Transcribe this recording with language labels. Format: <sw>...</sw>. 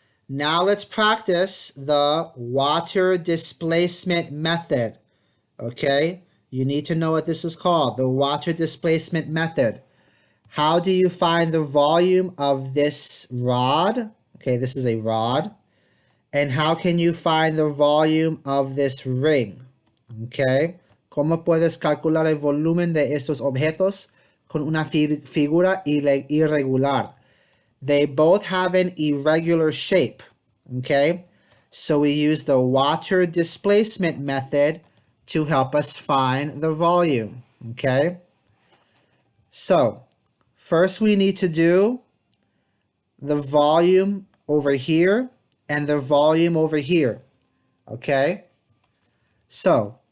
<en>Now let's practice the water displacement method. Okay, you need to know what this is called, the water displacement method. How do you find the volume of this rod? Okay, this is a rod. And how can you find the volume of this ring?</en> <es>Okay, ¿cómo puedes calcular el volumen de estos objetos con una figura irregular?</es> <en>They both have an irregular shape. Okay, so we use the water displacement method to help us find the volume. Okay, so first we need to do the volume over here and the volume over here. Okay, so</en>